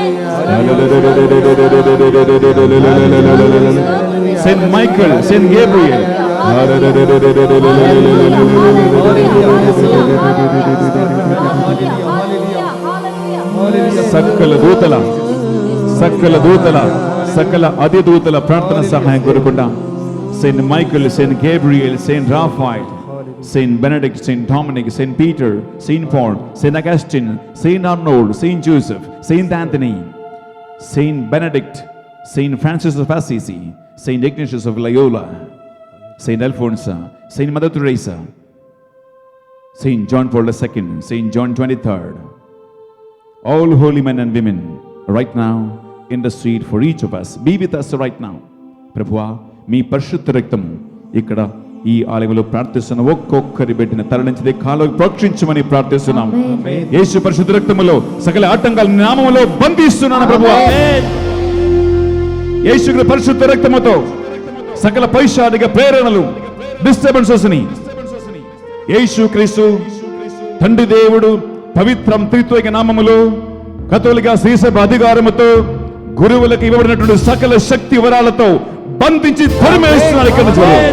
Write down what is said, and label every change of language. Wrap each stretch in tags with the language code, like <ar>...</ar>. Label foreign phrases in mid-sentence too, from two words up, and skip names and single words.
<te>సెయింట్ మైకల్, సెయింట్ గేబ్రియల్, సకల దూతల సకల దూతల సకల అధిదూతల ప్రార్థన సహాయం కోరుకుంటాం. సెయింట్ మైకల్, సెయింట్ గేబ్రియల్, సెయింట్ రాఫాయిల్,</te> <en>Saint Benedict, Saint Dominic, Saint Peter, Saint Paul, Saint Augustine, Saint Arnold, Saint Joseph, Saint Anthony, Saint Benedict, Saint Francis of Assisi, Saint Ignatius of Loyola, Saint Alphonsus, Saint Mother Teresa, Saint John Paul II, Saint John 23rd, all holy men and women right now intercede for each of us. Be with us right now.</en> <te>ప్రభువా, మీ పరిశుద్ధ రక్తము ఇక్కడ ఈ ఆలయంలో ప్రార్థిస్తున్న ఒక్కొక్కరి బిడ్డని తరలించి కాలువకి ప్రోక్షించమని ప్రార్థిస్తున్నాం. యేసు పరిశుద్ధ రక్తములో సకల ఆటంకాల నామములో బంధిస్తున్నాను ప్రభువా. యేసు పరిశుద్ధ రక్తముతో సకల పైశాచిక ప్రేరణలు, డిస్టర్బెన్సెస్ ని యేసు క్రీస్తు తండ్రి దేవుడు పవిత్రం త్రిత్వైక నామములో కథోలిక శ్రీసభ అధికారముతో గురువులకు ఇవ్వబడినటువంటి సకల శక్తి వరాలతో బంధించి తరిమేస్తున్నారు ఇక్కడ నుంచి.</te>